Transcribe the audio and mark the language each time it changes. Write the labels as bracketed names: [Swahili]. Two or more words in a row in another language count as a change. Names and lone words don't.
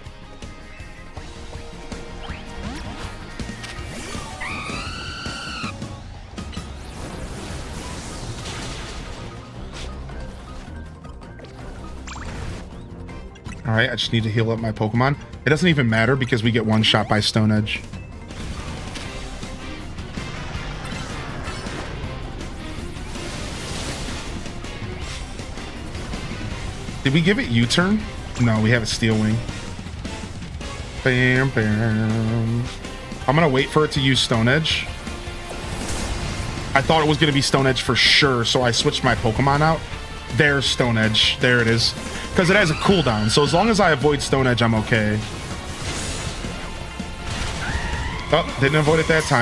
[English] All right, I just need to heal up my Pokemon. It doesn't even matter because we get one shot by Stone Edge. Did we give it U-turn? No, we have a Steel Wing. Bam, bam. I'm gonna wait for it to use Stone Edge. I thought it was going to be Stone Edge for sure, so I switched my Pokemon out. There's Stone Edge. There it is. Because it has a cooldown, so as long as I avoid Stone Edge, I'm okay. Oh, didn't avoid it that time.